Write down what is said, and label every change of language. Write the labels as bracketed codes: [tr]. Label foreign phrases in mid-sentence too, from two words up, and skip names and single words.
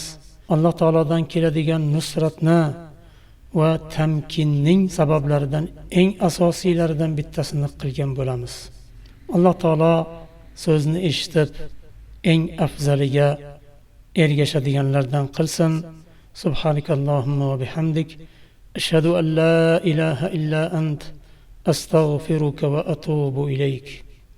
[uz] Alloh taolodan keladigan nusratni va tamkinning sabablaridan eng asosiylaridan bittasini qilgan bo'lamiz. Alloh taolo so'zni eshitib eng afzaliga ergashadiganlardan qilsin. [ar] سبحانك اللهم وبحمدك، أشهد أن لا إله إلا أنت، أستغفرك وأتوب إليك.